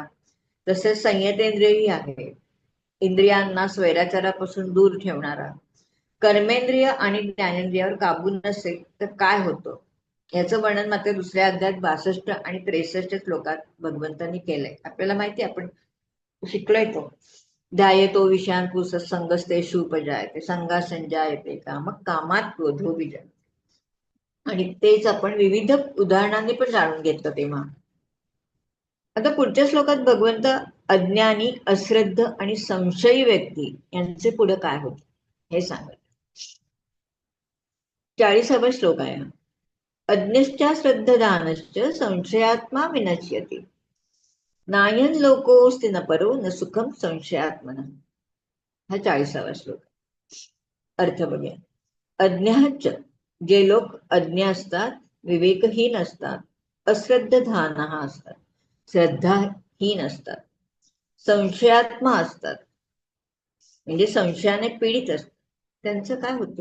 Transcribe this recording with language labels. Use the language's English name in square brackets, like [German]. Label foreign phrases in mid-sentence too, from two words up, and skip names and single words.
[Marathi] तसेच संयतेंद्रियही आहे, इंद्रियांना स्वैराचारापासून दूर ठेवणारा. कर्मेंद्रिय आणि ज्ञानेंद्रियावर काबू नसेल तर काय होतं याचं वर्णन मात्र दुसऱ्या अध्यायात 62 आणि 63 श्लोकात भगवंतांनी केलंय. आपल्याला माहिती, आपण शिकलोय तो. [Sanskrit] ध्यायतो विषयान पुसत्संगस्ते शुपजायते संगा संजायते कामं कामात क्रोधो विजय. [Marathi] आणि तेच आपण विविध उदाहरणांनी पण जाणून घेतलं तेव्हा. आता पुढच्या श्लोकात भगवंत अज्ञानी, अश्रद्ध आणि संशयी व्यक्ती यांचे पुढे काय होत हे सांगत. 40वा श्लोक आहे. [Sanskrit] अज्ञश्च श्रद्धदानश्च संशयात्मा विनश्यति नायन लोकोस्ति न परो न सुखम संशयात्मना. [Marathi] हा 40वा श्लोक. अर्थ बघूया. अज्ञाच, जे लोक अज्ञ असतात, विवेकहीन असतात, अश्रद्धधान असतात, श्रद्धाहीन असतात, संशयात्मा असतात म्हणजे संशयाने पीडित असतात, त्यांचं काय होतं?